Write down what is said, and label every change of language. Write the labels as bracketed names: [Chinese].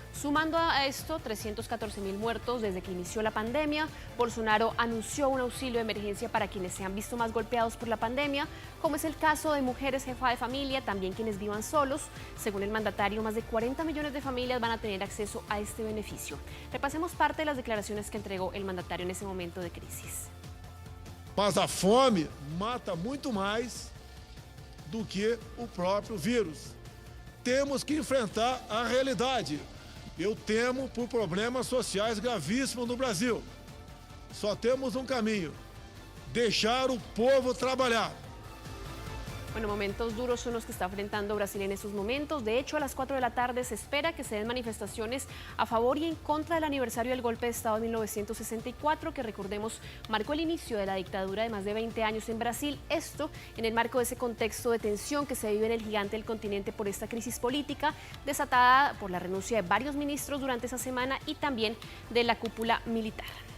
[Spanish] Sumando a esto 314.000 muertos desde que inició la pandemia, Bolsonaro anunció un auxilio de emergencia para quienes se han visto más golpeados por la pandemia, como es el caso de mujeres jefa de familia, también quienes vivan solos. Según el mandatario, más de 40 millones de familias van a tener acceso a este beneficio. Repasemos parte de las declaraciones que entregó el mandatario en ese momento de crisis. [Portuguese] Mas a fome mata muito mais do que o próprio vírus. Temos que enfrentar a realidade. Eu temo por problemas sociais gravíssimos no Brasil. Só temos um caminho: deixar o povo trabalhar. [Spanish] Bueno, momentos duros son los que está enfrentando Brasil en estos momentos. De hecho, a las 4 de la tarde se espera que se den manifestaciones a favor y en contra del aniversario del golpe de Estado de 1964, que recordemos marcó el inicio de la dictadura de más de 20 años en Brasil. Esto en el marco de ese contexto de tensión que se vive en el gigante del continente por esta crisis política desatada por la renuncia de varios ministros durante esa semana y también de la cúpula militar.